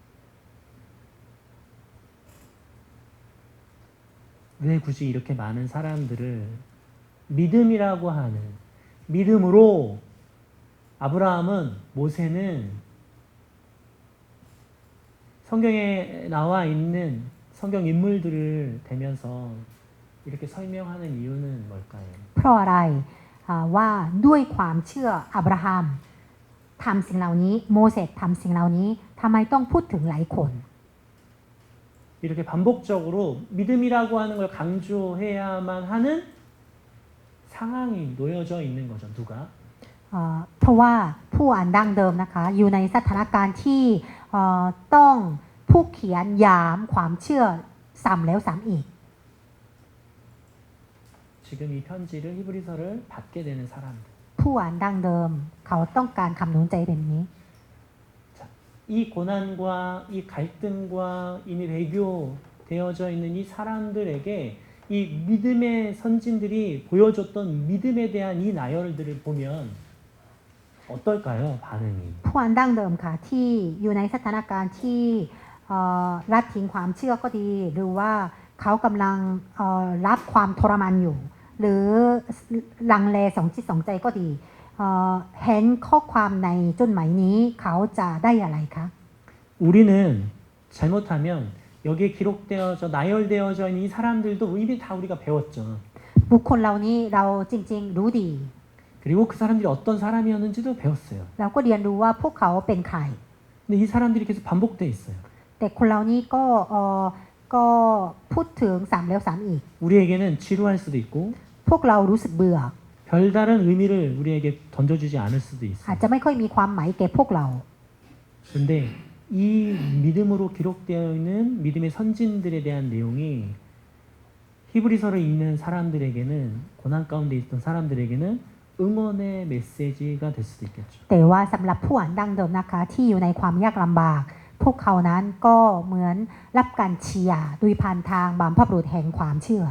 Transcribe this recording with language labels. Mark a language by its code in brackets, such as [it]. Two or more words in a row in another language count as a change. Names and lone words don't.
[ko] 왜 굳이 이렇게 많은 사람들을 믿음이라고 하는 믿음으로 아브라함은 모세는 성경에 나와 있는 성경 인물들을 대면서 이렇게 설명하는 이유는 뭘까요? [th] เพราะอะไรว่าด้วยความเชื่ออับราฮัมทำสิ่งเหล่านี้โมเสสทำสิ่งเหล่านี้ทำไมต้องพูดถึงหลายคน [ko] 이렇게 반복적으로 믿음이라고 하는 걸 강조해야만 하는 상황이 놓여져 있는 거죠. 누가? [th] เพราะว่าผู้อ่านดั้งเดิมนะคะอยู่ในสถานการณ์ที่ต้องผู้เขียนย้ำความเชื่อซ้ำแล้วซ้ำอีก [ko] 지금 이 편지를 히브리서를 받게 되는 사람들. [th] ผู้อ่านดั้งเดิมเขาต้องการคำหนุนใจแบบนี้ [ko] 이 고난과 이 갈등과 이미 배교되어져 있는 이 사람들에게 이 믿음의 선진들이 보여줬던 믿음에 대한 이 나열들을 보면 어떨까요? 반응이. [th] ผู้อ่านดั้งเดิมค่ะที่อยู่ในสถานการณ์ที่ละทิ้งความเชื่อก็ดี หรือว่าเขากำลังรับความทรมานอยู่ หรือลังเลสองจิตสองใจก็ดีเห็นข้อความในจดหมายนี้เขาจะได้อะไรคะ [ko] 우리는 잘못하면 여기에 기록되어져 나열되어져 있는 이 사람들도 이미 다 우리가 배웠죠. [th] บุคคลเหล่านี้เราจริงๆรู้ดี [ko] 그리고 그 사람들이 어떤 사람이었는지도 배웠어요. [th] เราก็เรียนรู้ว่าพวกเขาเป็นใคร [ko] 근데 이 사람들이 계속 반복돼 있어요. [th] แต่คนเหล่านี้ก็พูดถึงซ้ำแล้วซ้ำอีก [ko] 우리에게는 지루할 수도 있고 [th] พวกเรารู้สึกเบื่อ [ko] 별다른 의미를 우리에게 던져주지 않을 수도 [th] อาจ [ko] 있어요. [th] จะไม่ค่อยมีความหมายแก่พวกเรา [ko] 근데 이 믿음으로 기록되어 있는 믿음의 선진들에 대한 내용이 히브리서를 읽는 사람들에게는 고난 가운데 있던 사람들에게는 응원의 메시지가 될 수도 있겠죠. [th] แต่ว่าสำหรับผู้อ่านดั้งเดิมนะคะที่อยู่ในความยากลำบาก พวกเขานั้นก็เหมือนรับการเชียร์โดยผ่านทางบัมพบุรุษแห่งความเชื่อ